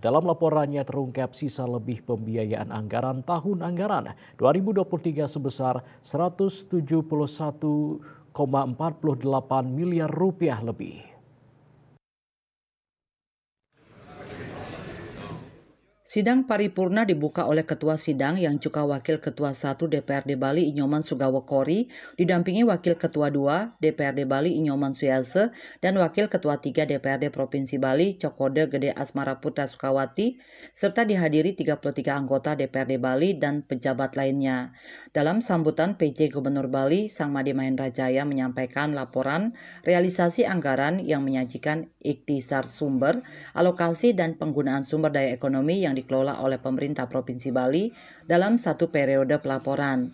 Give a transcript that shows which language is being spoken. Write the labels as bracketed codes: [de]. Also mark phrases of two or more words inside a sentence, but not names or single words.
[id] Dalam laporannya terungkap sisa lebih pembiayaan anggaran tahun anggaran 2023 sebesar 171,48 miliar rupiah lebih. Sidang paripurna dibuka oleh Ketua Sidang yang juga Wakil Ketua 1 DPRD Bali Inyoman Sugawokori, didampingi Wakil Ketua 2 DPRD Bali Inyoman Suyase dan Wakil Ketua 3 DPRD Provinsi Bali Cokode Gede Asmara Putra Sukawati, serta dihadiri 33 anggota DPRD Bali dan pejabat lainnya. Dalam sambutan PJ Gubernur Bali, Sang Made Mahendra Jaya menyampaikan laporan realisasi anggaran yang menyajikan ikhtisar sumber, alokasi dan penggunaan sumber daya ekonomi yang dikelola oleh pemerintah Provinsi Bali dalam satu periode pelaporan.